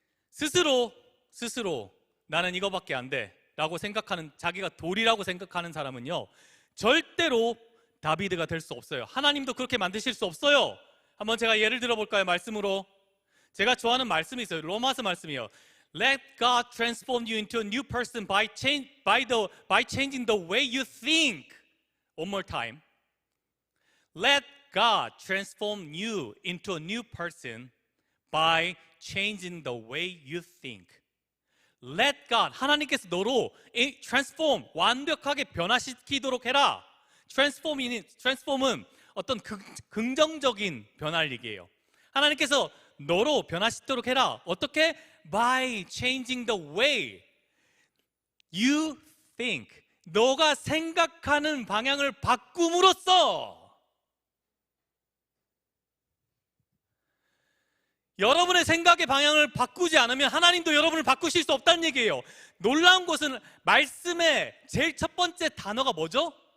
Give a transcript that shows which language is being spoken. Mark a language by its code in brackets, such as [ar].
[ko] 스스로 나는 이거밖에 안 돼 라고 생각하는, 자기가 돌이라고 생각하는 사람은요, 절대로 다비드가 될 수 없어요. 하나님도 그렇게 만드실 수 없어요. 한번 제가 예를 들어볼까요? 말씀으로. 제가 좋아하는 말씀이 있어요. 로마서 말씀이에요. [en] Let God transform you into a new person by changing the way you think. One more time. Let God transform you into a new person by changing the way you think. Let God, [ko] 하나님께서 너로 transform, 완벽하게 변화시키도록 해라. transform은 어떤 긍정적인 변화를 얘기해요. 하나님께서 너로 변화시키도록 해라. 어떻게? [en] By changing the way you think. [ko] 너가 생각하는 방향을 바꿈으로써 여러분의 생각의 방향을 바꾸지 않으면 하나님도 여러분을 바꾸실 수 없다는 얘기예요. 놀라운 것은 말씀의 제일 첫 번째 단어가 뭐죠?